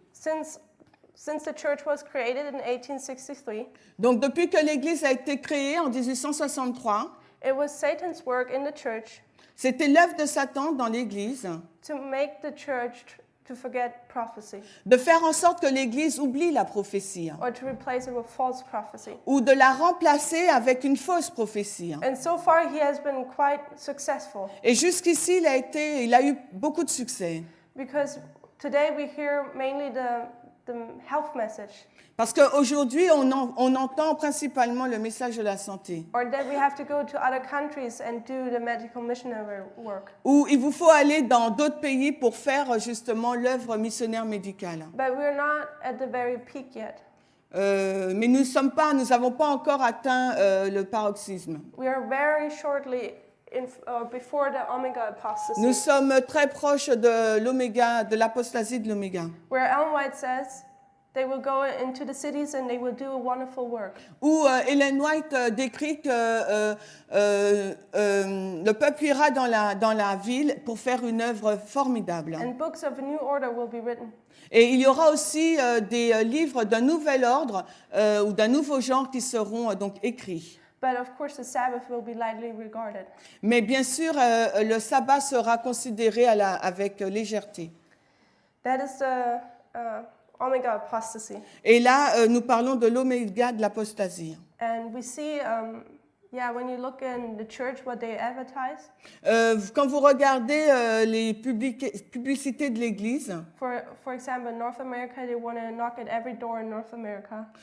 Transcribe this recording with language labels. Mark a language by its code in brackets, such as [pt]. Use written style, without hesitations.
[en] Since the church was created in 1863, [fr] Donc, depuis que l'Église a été créée en 1863, [en] it was Satan's work in the church [fr] c'était l'œuvre de Satan dans l'Église [en] to make the church to forget prophecy [fr] de faire en sorte que l'Église oublie la prophétie [en] or to replace it with false prophecy. [fr] ou de la remplacer avec une fausse prophétie. [en] And so far, he has been quite successful [fr] Et jusqu'ici, il a eu beaucoup de succès. [en] because today we hear mainly the health message, [fr] Parce qu'aujourd'hui, on entend principalement le message de la santé. [en] or that we have to go to other countries and do the medical missionary work. [fr] Ou il vous faut aller dans d'autres pays pour faire justement l'œuvre missionnaire médicale. [en] But we're not at the very peak yet. [fr] Mais nous n'avons pas encore atteint le paroxysme. [en] We are very shortly before the Omega apostasy, [fr] Nous sommes très proches de l'oméga, de l'apostasie de l'oméga. [en] where Ellen White says they will go into the cities and they will do a wonderful work. [fr] Où Ellen White décrit que le peuple ira dans la ville pour faire une œuvre formidable. [en] And books of a new order will be written. [fr] Et il y aura aussi des livres d'un nouvel ordre ou d'un nouveau genre qui seront donc écrits. [en] But of course, the Sabbath will be lightly regarded. [fr] Mais bien sûr, le sabbat sera considéré avec légèreté. [en] That is the Omega apostasy. [fr] Et là, nous parlons de l'oméga de l'apostasie. [en] And we see, when you look in the church, what they advertise. [fr] Quand vous regardez les publicités de l'Église, [en] For example, in North America, they want to knock at every door in North America.